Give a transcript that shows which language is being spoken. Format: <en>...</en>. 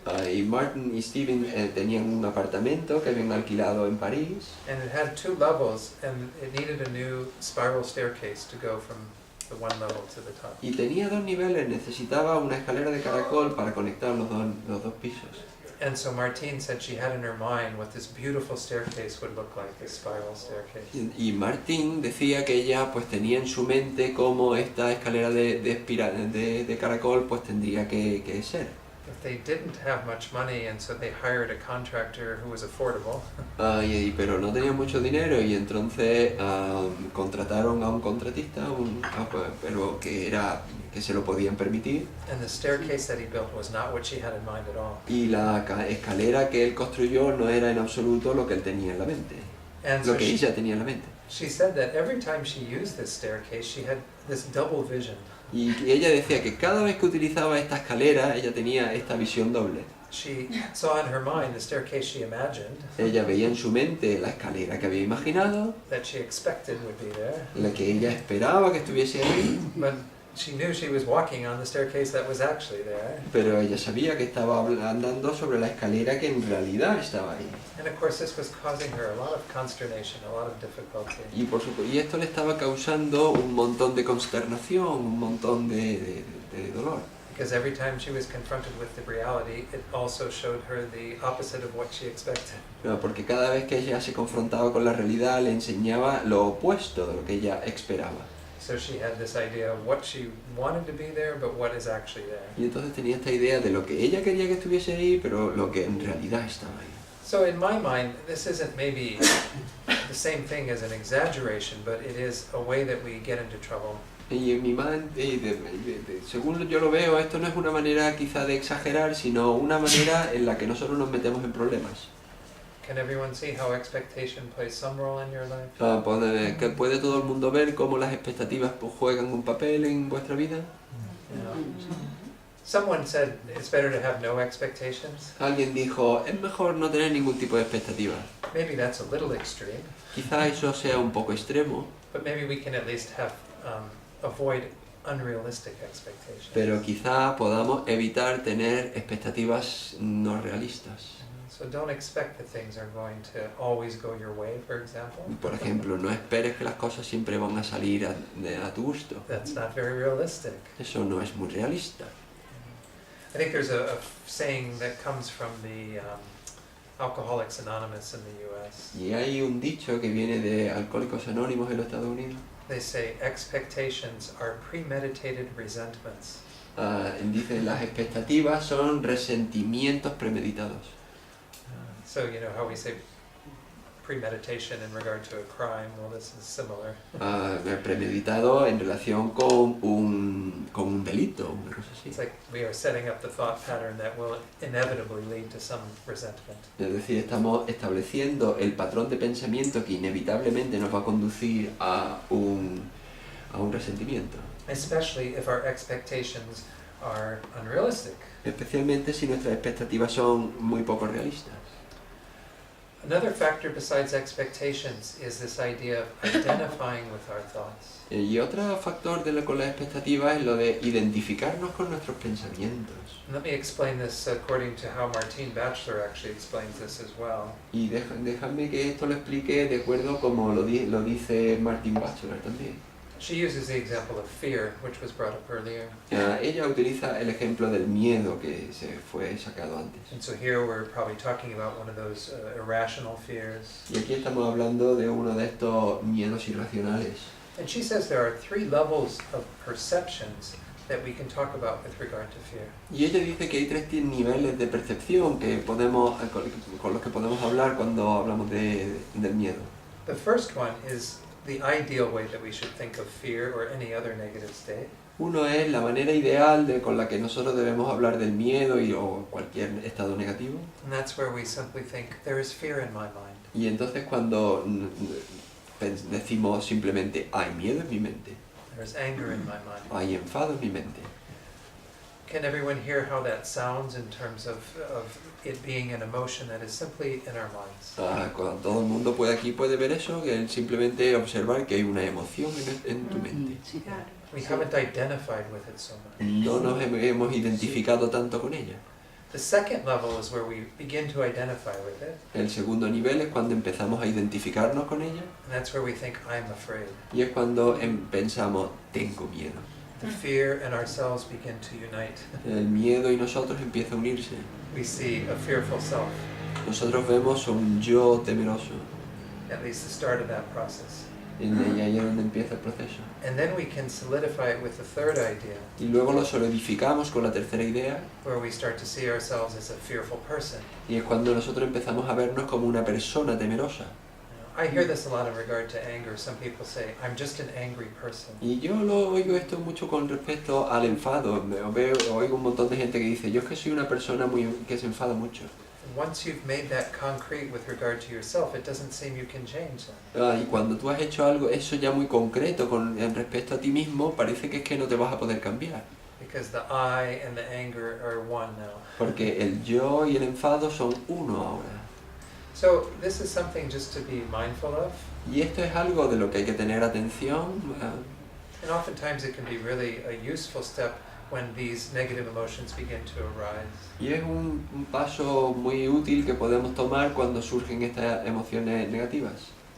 <es>Y Martin y Stephen tenían un apartamento que habían alquilado en París.</es> <en>And it had 2 levels, and it needed a new spiral staircase to go from the one level to the top.</en> <es>Y tenía 2 niveles, necesitaba una escalera de caracol para conectar los dos pisos.</es> <en>And so Martine said she had in her mind what this beautiful staircase would look like, this spiral staircase.</en> <es>Y Martín decía que ella pues tenía en su mente cómo esta escalera de caracol pues tendría que ser.</es> <en>But they didn't have much money, and so they hired a contractor who was affordable.</en> <es>Pero no tenían mucho dinero y entonces contrataron a un contratista, pero que se lo podían permitir.</es> <en>And the staircase that he built was not what she had in mind at all.</en> <es>Y la escalera que él construyó no era en absoluto lo que él tenía en la mente,</es> <en>And</en> <es>lo</es> <en>so</en> <es>que ella tenía en la mente.</es> <en>she said that every time she used this staircase, she had this double vision.</en> <es>Y ella decía que cada vez que utilizaba esta escalera, ella tenía esta visión doble.</es> <en>She saw in her mind the staircase she imagined,</en> <es>Ella veía en su mente la escalera que había imaginado,</es> <en>that she expected would be there,</en> <es>la que ella esperaba que estuviese ahí,</es> <en>but she knew she was walking on the staircase that was actually there.</en> <es>pero ella sabía que estaba andando sobre la escalera que en realidad estaba ahí.</es> <en>And of course this was causing her a lot of consternation, a lot of difficulty.</en> <es>Y esto le estaba causando un montón de consternación, un montón de dolor.</es> <en>Because every time she was confronted with the reality, it also showed her the opposite of what she expected.</en> <es>No, porque cada vez que ella se confrontaba con la realidad le enseñaba lo opuesto de lo que ella esperaba.</es> <en>So she had this idea of what she wanted to be there, but what is actually there.</en> <es>Y entonces tenía esta idea de lo que ella quería que estuviese ahí, pero lo que en realidad estaba ahí.</es> <en>So in my mind, this isn't maybe the same thing as an exaggeration, but it is a way that we get into trouble.</en> <es>Y en mi mente, según yo lo veo, esto no es una manera quizá de exagerar, sino una manera en la que nosotros nos metemos en problemas.</es> <en>Can everyone see how expectation plays some role in your life?</en> <es>¿Puede todo el mundo ver cómo las expectativas pues, juegan un papel en vuestra vida?</es> <en>You know? Someone said it's better to have no expectations.</en> <es>Alguien dijo, es mejor no tener ningún tipo de expectativas.</es> <en>Maybe that's a little extreme,</en> <es>Quizá eso sea un poco extremo,</es> <en>but maybe we can at least have avoid unrealistic expectations.</en> <es>pero quizá podamos evitar tener expectativas no realistas.</es> <en>So don't expect that things are going to always go your way, for example.</en> <es>Por ejemplo, no esperes que las cosas siempre van a salir a tu gusto.</es> <en>That's not very realistic.</en> <es>Eso no es muy realista.</es> <en>I think there's a saying that comes from the Alcoholics Anonymous in the US.</en> <es>Y hay un dicho que viene de Alcohólicos Anónimos en los Estados Unidos.</es> <en>They say expectations are premeditated resentments.</en> <es>Dicen, las expectativas son resentimientos premeditados.</es> <en>So you know how we say premeditation in regard to a crime? Well, this is similar.</en> <es>Premeditado en relación con un delito, una cosa así.</es> <en>It's like we are setting up the thought pattern that will inevitably lead to some resentment.</en> <es>Es decir, estamos estableciendo el patrón de pensamiento que inevitablemente nos va a conducir a un resentimiento.</es> <en>Especially if our expectations are unrealistic.</en> <es>Especialmente si nuestras expectativas son muy poco realistas.</es> <en>Another factor besides expectations is this idea of identifying with our thoughts.</en> <es>Y otro factor con las expectativas es lo de identificarnos con nuestros pensamientos.</es> <en>Let me explain this according to how Martine Batchelor actually explains this as well.</en> <es>Y déjame que esto lo explique de acuerdo como lo dice Martin Batchelor también.</es> <en>She uses the example of fear, which was brought up earlier.</en> <es>Ella utiliza el ejemplo del miedo que se fue sacado antes.</es> <en>And so here we're probably talking about one of those irrational fears.</en> <es>Y aquí estamos hablando de uno de estos miedos irracionales.</es> <en>And she says there are 3 levels of perceptions that we can talk about with regard to fear.</en> <es>Y ella dice que hay 3 niveles de percepción que con los que podemos hablar cuando hablamos del miedo.</es> <en>The first one is the ideal way that we should think of fear or any other negative state.</en> <es>Uno es la manera ideal con la que nosotros debemos hablar del miedo o cualquier estado negativo.</es> <en>And that's where we simply think, there is fear in my mind.</en> <es>Y entonces cuando decimos simplemente, hay miedo en mi mente,</es> <en>There is anger in my mind.</en> <es>hay enfado en mi mente.</es> <en>Can everyone hear how that sounds in terms of it being an emotion that is simply in our minds?</en> <es>Cuando todo el mundo puede ver eso, que es simplemente observar que hay una emoción en tu mente. Sí, claro.</es> <en>We haven't identified with it so much.</en> <es>No nos hemos identificado tanto con ella.</es> <en>The second level is where we begin to identify with it,</en> <es>El segundo nivel es cuando empezamos a identificarnos con ella</es> <en>and that's where we think, I'm afraid.</en> <es>y es cuando pensamos, tengo miedo.</es> <en>The fear and ourselves begin to unite.</en> <es>El miedo y nosotros empieza a unirse.</es> <en>We see a fearful self,</en> <es>Nosotros vemos un yo temeroso.</es> <en>at least the start of that process.</en> <es>Y ahí es donde empieza el proceso.</es> <en>And then we can solidify it with the third idea,</en> <es>Y luego lo solidificamos con la tercera idea</es> <en>where we start to see ourselves as a fearful person.</en> <es>y es cuando nosotros empezamos a vernos como una persona temerosa.</es> <en>I hear this a lot in regard to anger. Some people say, I'm just an angry person.</en> <es>Y yo lo oigo esto mucho con respecto al enfado. Oigo un montón de gente que dice, yo es que soy una persona que se enfada mucho.</es> <en>Once you've made that concrete with regard to yourself, it doesn't seem you can change that.</en> <es>Y cuando tú has hecho algo, eso ya muy concreto en respecto a ti mismo, parece que es que no te vas a poder cambiar.</es> <en>Because the I and the anger are one now.</en> <es>Porque el yo y el enfado son uno ahora.</es> <en>So this is something just to be mindful of.</en> <es>Y esto es algo de lo que hay que tener atención.</es> <en>And oftentimes it can be really a useful step when these negative emotions begin to arise.</en> <es>Y es un paso muy útil que podemos tomar cuando surgen estas emociones negativas.</es>